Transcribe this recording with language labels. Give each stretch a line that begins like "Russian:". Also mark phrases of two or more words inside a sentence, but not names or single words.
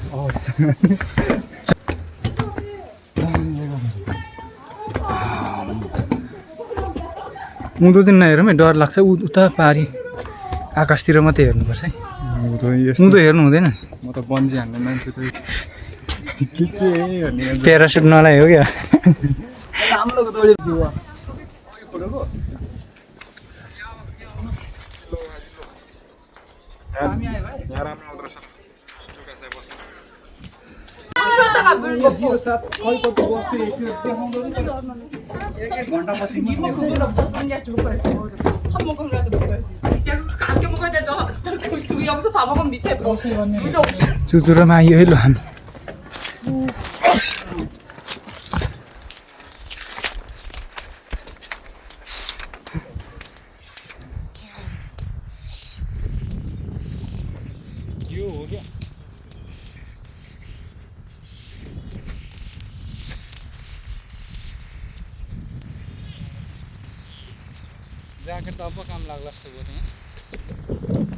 Nepali: उँधो चाहिँ नहेरौँ है डर लाग्छ उता पारी आकाशतिर मात्रै हेर्नुपर्छ है उँधो हेर्नु हुँदैन म त बन्जी हान्ने मान्छे त के भन्ने प्यारासुट नलाइ हो क्या
Korean: 쉬었다가 물 먹고 이모 그물 없었으면 그냥 죽을 뻔했어. 한 모금이라도 먹어야지. 야 그거 아껴 먹어야 돼. 너 그 여기서 다 먹으면 밑에 물도 없이.
Nepali: चुचुरोमा आइयो है ल हामी यो हो क्या ज्याकेट त अब काम लाग्ला जस्तो भयो त्यहाँ